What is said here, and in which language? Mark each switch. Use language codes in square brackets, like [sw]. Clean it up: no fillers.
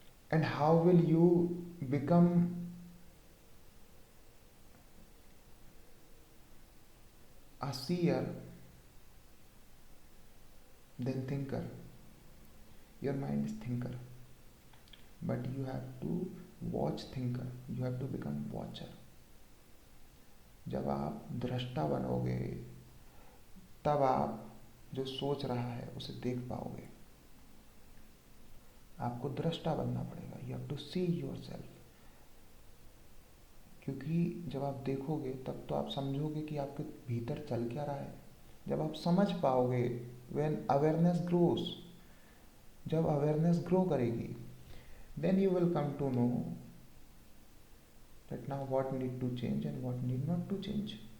[en] And how will you become a seer than thinker? Your mind is thinker, but you have to watch thinker. You have to become watcher. [hi] जब आप दृष्टा बनोगे, तब आप जो सोच रहा है उसे देख पाओगे. आपको दृष्टा बनना पड़ेगा. [en] You have to see yourself. [hi] क्योंकि जब आप देखोगे तब तो आप समझोगे कि आपके भीतर चल क्या रहा है. जब आप समझ पाओगे, [en] when awareness grows, [hi] जब awareness grow करेगी, [en] then you will come to know that now what need to change and what need not to change.